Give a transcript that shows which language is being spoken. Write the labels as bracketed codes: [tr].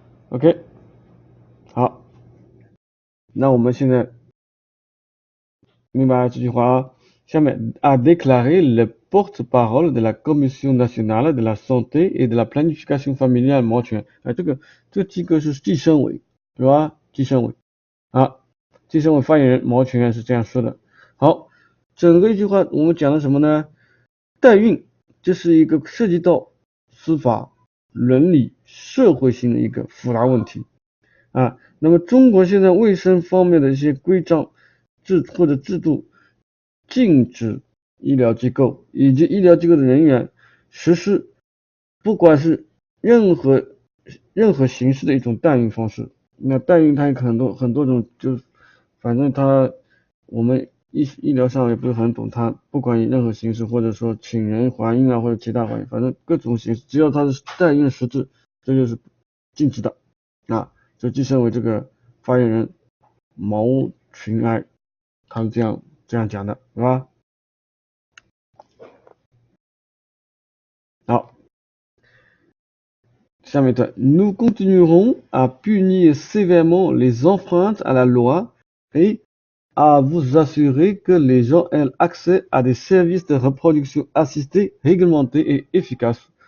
[zh] OK， 好，那我们现在明白这句话下面 [fr] a déclaré le porte-parole de la Commission nationale de la santé et de la planification familiale [zh] 毛权这个机构是计生委是吧？计生委计生委发言人毛权是这样说的。好，整个一句话我们讲的什么呢？代孕这是一个涉及到司法、伦理、社会性的一个复杂问题那么中国现在卫生方面的一些规章或者制度禁止医疗机构以及医疗机构的人员实施不管是任何形式的一种代孕方式。那代孕它有很多种，就反正我们医疗上也不是很懂，它不管以任何形式，或者说请人怀孕或者其他怀孕，反正各种形式，只要它是代孕实质，这就是禁止的这计生委这个发言人毛群哀他是这样讲的，是吧？好，下面一段 [fr] Nous continuerons à punir sévèrement les enfreintes à la loi et à vous assurer que les gens aient accès à des services de reproduction assistée, réglementés et efficaces.